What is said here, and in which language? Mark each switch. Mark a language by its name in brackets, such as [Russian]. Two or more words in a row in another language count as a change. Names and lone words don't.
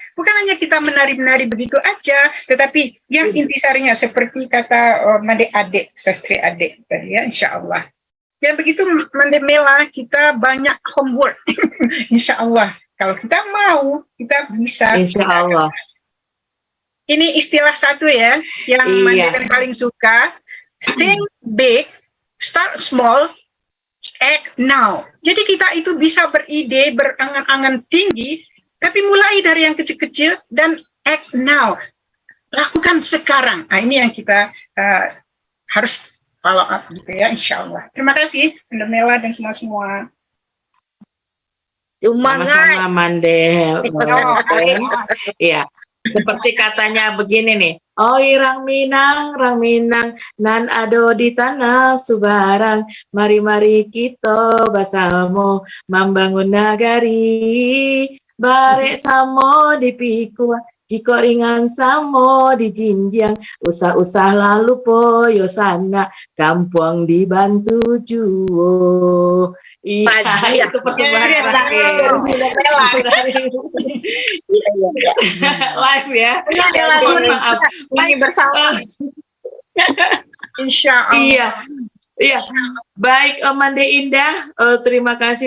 [Indonesian] Bukan hanya kita menari-menari begitu aja, tetapi yang intisarinya seperti kata Mande Adik, Sastri Adik tadi ya, [Arabic] insya Allah. [Indonesian] Dan begitu Mande Mela, kita banyak homework, [Arabic] insya Allah. [Indonesian] Kalau kita mau, kita bisa. [Arabic] Insya Allah. [Indonesian] Ini istilah satu ya, yang Mande paling suka. [English] Think big, start small, act now. [Indonesian] Jadi kita itu bisa beride, berangan-angan tinggi, tapi mulai dari yang kecil-kecil dan [English] act now. [Indonesian] Lakukan sekarang. Nah, ini yang kita harus [English] follow up [Indonesian] gitu ya, [Arabic] insya Allah. [Indonesian] Terima kasih, Bunda Mela dan semua-semua. Sama-sama Mande. Iya. Seperti katanya begini nih, [Minangkabau] oi Rang Minang, nan ado di tanah Subarang, mari kita bersama membangun nagari, barek samo dipikul, jika ringan samo dijinjang, usah-usah lalu poyo sana, kampung dibantu juo. [Indonesian] Iya, itu persembahan terakhir. Live ya. Maaf. Ini bersama. [Arabic] Insya Allah. [Indonesian] Iya. Baik, Mande Indah, terima kasih.